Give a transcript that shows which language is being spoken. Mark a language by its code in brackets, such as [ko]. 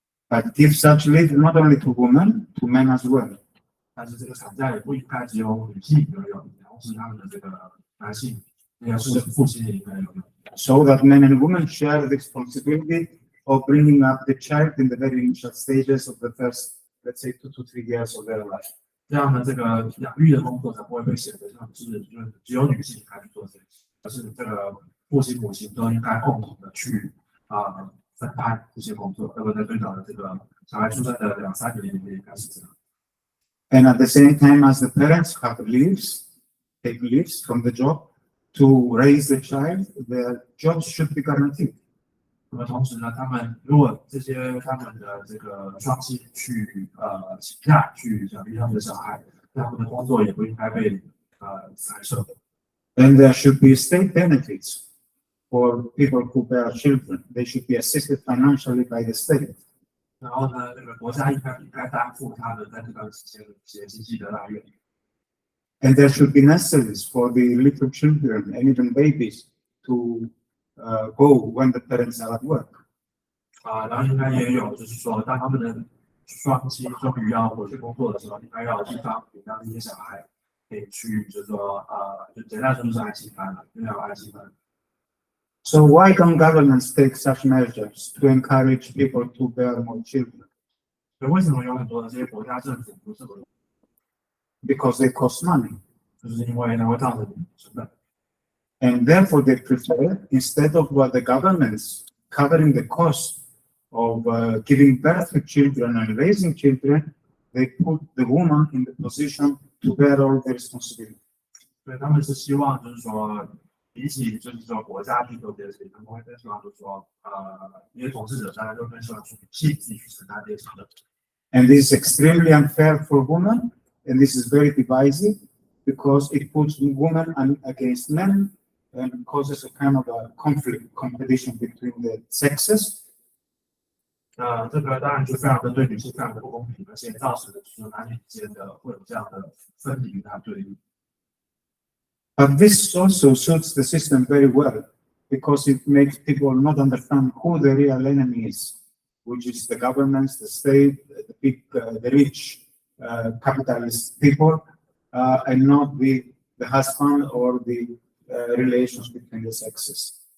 [en] But give such leave not only to women, to men as well. [zh] 但是这个产假也不应该只有女性拥有，同时他们的这个男性，也是父亲也应该拥有。 [en] So that men and women share the responsibility of bringing up the child in the very initial stages of the first, let's say, 2 to 3 years of their life. [zh] 这样的这个养育的工作才不会被显得像是就是只有女性该去做这件事，而是这个父亲母亲都应该共同的去分摊这些工作，要不然在最早的这个小孩出生的2-3年也应该是这样。 [en] And at the same time as the parents have take leaves from the job to raise the child, their jobs should be guaranteed. [zh] 那么同时呢，他们如果他们的这个双薪去请假去养育他们的小孩，那他们的工作也不应该被裁撤。 [en] And there should be state benefits for people who bear children. They should be assisted financially by the state. [zh] 然后呢，这个国家应该担负他们在这段时间的一些经济的来源。 [en] And there should be nurseries for the little children and even babies to go when the parents are at work. [zh] 然后应该也有，就是说，当他们的双亲终于要回去工作的时候，应该要有地方给让这些小孩可以去，就是说，就简单说就是安心班了，因为有安心班。 [en] So why don't governments take such measures to encourage people to bear more children? [zh] 所以为什么有很多的这些国家政府不是 [en] Because they cost money. [zh] 就是因为它会造成成本。 [en] And therefore they prefer, instead of the governments covering the cost of giving birth to children and raising children, they put the woman in the position to bear all the responsibility. [zh] 所以他们是希望就是说，比起就是说国家去做这些事情，他们会更希望就是说，一些统治者大家都更希望女性自己去承担这些责任。 [en] And this is extremely unfair for women, and this is very divisive because it puts women against men and causes a kind of a competition between the sexes. [zh] 这个当然就非常的对女性非常的不公平，而且造成的就是男女之间的会有这样的分离和对立。 [en] But this also suits the system very well because it makes people not understand who the real enemy is, which is the governments, the state, the rich capitalist people, and not the husband or the relations between the sexes.